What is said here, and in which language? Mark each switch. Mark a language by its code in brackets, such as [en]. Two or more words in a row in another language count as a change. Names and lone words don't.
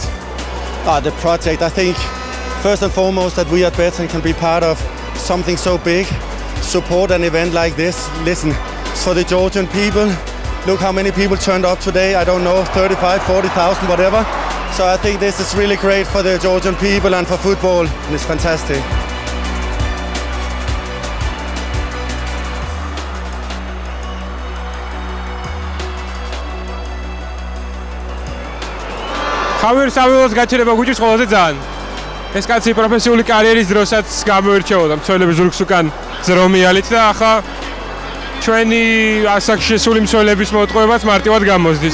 [en] The project, I think, first and foremost, that we at Betson can be part of something so big, support an event like this. Listen, it's for the Georgian people. Look how many people turned up today. I don't know, 35, 40,000, whatever. So I think this is really great for the Georgian people and for football, and it's fantastic. [ka] ხავერ საველოს გაჩერება გუჭირს ყველაზე ძალიან. ეს კაცი პროფესიული კარიერის დროსაც გამოირჩეოდა მცველების ზურგს უკან ზრომიალით და ახლა ჩვენი ასაკში შესული მცველების მოტყუებას მარტივად გამოსდის.